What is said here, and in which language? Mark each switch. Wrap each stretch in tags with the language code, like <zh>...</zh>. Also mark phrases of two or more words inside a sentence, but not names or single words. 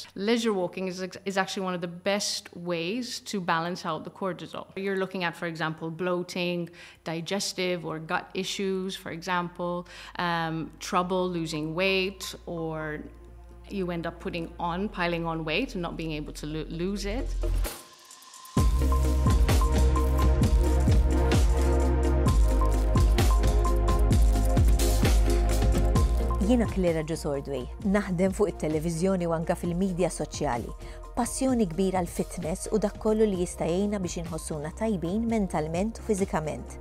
<en>Leisure walking is actually one of the best ways to balance out the cortisol. You're looking at, for example, bloating, digestive or gut issues, for example, trouble losing weight, or you end up piling on weight and not being able to lose it.</en> <mt>Jiena kelli raġu sordwej, naħdem fuq it-televiżjoni u anke fil-medja soċjali. Passjoni kbira l-fitness u dak kollu li jista' jgħinna biex inħossuna tajbin mentalment u fiżikament.</mt>